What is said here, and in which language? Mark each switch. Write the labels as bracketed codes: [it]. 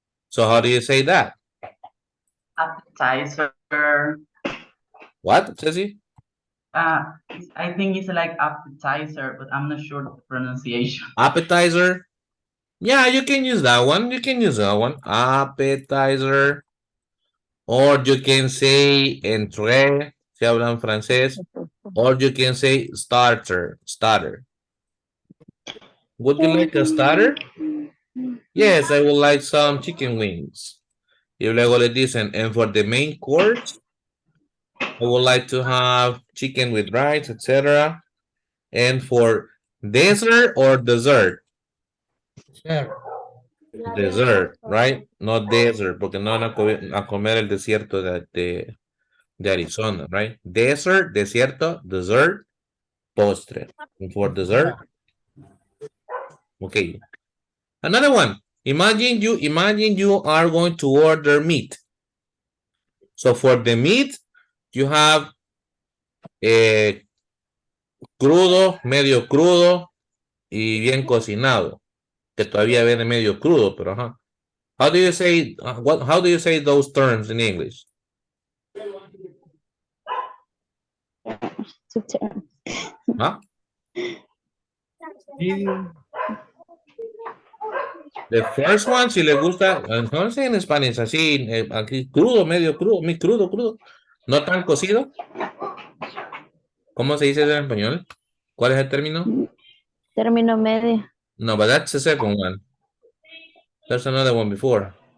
[en] So how do you say that? Appetizer. What, Ceci? I think it's like appetizer, but I'm not sure of the pronunciation. Appetizer. Yeah, you can use that one. You can use that one. Appetizer. Or you can say entrée, [es] si hablan francés. [en] Or you can say starter. Starter. Would you like a starter? Yes, I would like some chicken wings. [es] Y luego le dicen, [en] and for the main course, I would like to have chicken with rice, etc. And for dessert or dessert? Dessert, right? Not desert, [es] porque no van a comer el desierto de Arizona, [en] right? Desert, desierto, dessert, postre. And for dessert, okay. Another one. Imagine you are going to order meat. So for the meat, you have [es] crudo, medio crudo y bien cocinado. Que todavía viene medio crudo, pero ajá. [en] How do you say how do you say those terms in English? ¿Ah? The first one, [es] si le gusta, no sé en Spanish, así, aquí crudo, medio crudo, muy crudo, crudo. No tan cocido. ¿Cómo se dice eso en español? ¿Cuál es el término? Término medio. [en] No, but that's the second one. There's another one before.